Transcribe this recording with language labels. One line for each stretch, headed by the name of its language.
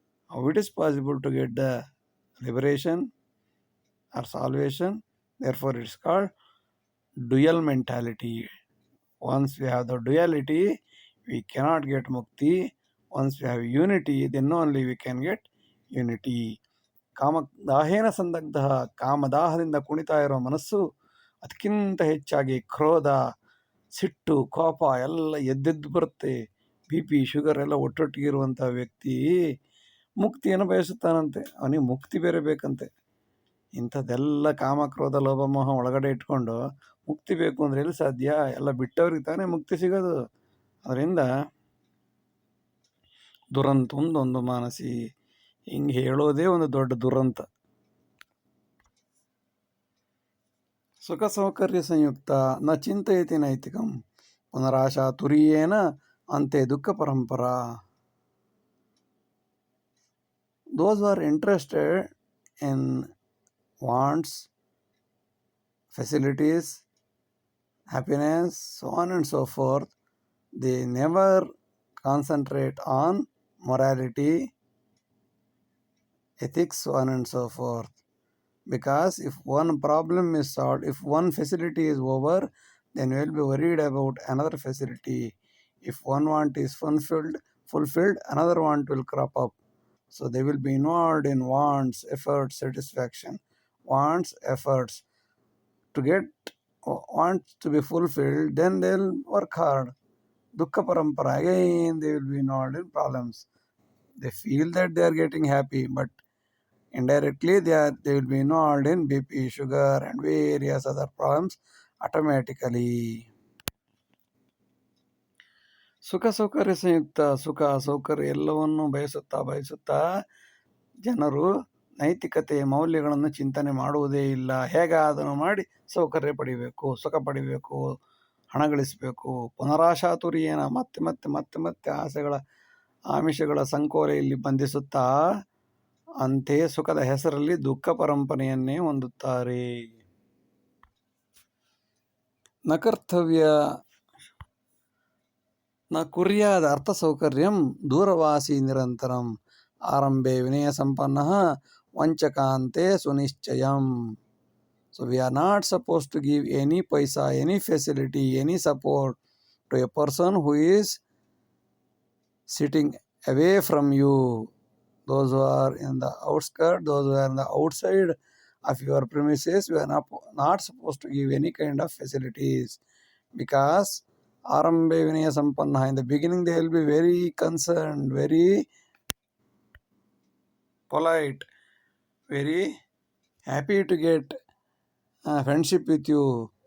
English: How it is possible to get the liberation or salvation? Therefore it is called dual mentality. Once we have the duality, we cannot get mukti. Once we have unity, then only we can get unity.
Sanskrit: ಕಾಮದಾಹೇನ ಸಂದಗ್ಧ,
Kannada: ಕಾಮದಾಹದಿಂದ ಕುಣಿತಾ ಇರೋ ಮನಸ್ಸು ಅದಕ್ಕಿಂತ ಹೆಚ್ಚಾಗಿ ಕ್ರೋಧ, ಸಿಟ್ಟು, ಕೋಪ ಎಲ್ಲ ಎದ್ದೆದ್ದು ಬರುತ್ತೆ. BP, ಶುಗರ್ ಎಲ್ಲ ಒಟ್ಟೊಟ್ಟಿಗಿರುವಂಥ ವ್ಯಕ್ತಿ ಮುಕ್ತಿಯನ್ನು ಬಯಸುತ್ತಾನಂತೆ. ಅವನಿಗೆ ಮುಕ್ತಿ ಬೇರೆ ಬೇಕಂತೆ. ಇಂಥದ್ದೆಲ್ಲ ಕಾಮ, ಕ್ರೋಧ, ಲೋಭ, ಮೋಹ ಒಳಗಡೆ ಇಟ್ಕೊಂಡು ಮುಕ್ತಿ ಬೇಕು ಅಂದರೆ ಎಲ್ಲಿ ಸಾಧ್ಯ? ಎಲ್ಲ ಬಿಟ್ಟವ್ರಿಗೆ ತಾನೇ ಮುಕ್ತಿ ಸಿಗೋದು. ಅದರಿಂದ ದುರಂತ ಒಂದು ಮಾನಸಿ, ಹಿಂಗೆ ಹೇಳೋದೇ ಒಂದು ದೊಡ್ಡ ದುರಂತ.
Sanskrit: ಸುಖ ಸೌಕರ್ಯ ಸಂಯುಕ್ತ ನ ಚಿಂತಯತಿ ನೈತಿಕಂ ಪುನರಾಶಾ ತುರಿಯೇನ ಅಂತೆ ದುಃಖ ಪರಂಪರಾ.
English: Those who are interested in wants, facilities, happiness, so on and so forth, they never concentrate on morality, ethics, so on and so forth. Because if one problem is solved, if one facility is over, then we will be worried about another facility. If one want is fulfilled, another want will crop up. So they will be involved in wants, efforts, satisfaction. Wants, efforts. To get wants to be fulfilled, then they will work hard.
Sanskrit: Dukkha parampara,
English: again they will be involved in problems. They feel that they are getting happy, but Indirectly, they will be involved in BP, sugar, and various other problems automatically.
Sanskrit: ಸುಖ ಸೌಕರ್ಯ ಸಂಯುಕ್ತ,
Kannada: ಸುಖ ಸೌಕರ್ಯ ಎಲ್ಲವನ್ನು ಬಯಸುತ್ತಾ ಜನರು ನೈತಿಕತೆಯ ಮೌಲ್ಯಗಳನ್ನು ಚಿಂತನೆ ಮಾಡುವುದೇ ಇಲ್ಲ. ಹೇಗಾದನ್ನು ಮಾಡಿ ಸೌಕರ್ಯ ಪಡಿಬೇಕು, ಸುಖ ಪಡಿಬೇಕು, ಹಣ ಗಳಿಸಬೇಕು. ಪುನರಾಶಾತುರಿಯೇನ ಮತ್ತೆ ಮತ್ತೆ ಮತ್ತೆ ಮತ್ತೆ ಆಮಿಷಗಳ ಸಂಕೋಲೆಯಲ್ಲಿ ಬಂಧಿಸುತ್ತಾ ಅಂತೆಯೇ ಸುಖದ ಹೆಸರಲ್ಲಿ ದುಃಖ ಪರಂಪರೆಯನ್ನೇ ಹೊಂದುತ್ತಾರೆ.
Sanskrit: ನ ಕರ್ತವ್ಯ ನ ಕುರ್ಯಾದ ಅರ್ಥ ಸೌಕರ್ಯಂ ದೂರವಾಸಿ ನಿರಂತರಂ ಆರಂಭೆ ವಿನಯ ಸಂಪನ್ನ ವಂಚಕಾಂತೆ ಸುನಿಶ್ಚಯಂ.
English: So we are not supposed to give any paisa, any facility, any support to a person who is sitting away from you. Those who are in the outskirts, those who are in the outside of your premises, we are not supposed to give any kind of facilities, because
Sanskrit: Arambe Vinaya Sampanna,
English: in the beginning they will be very concerned, very polite, very happy to get friendship with you.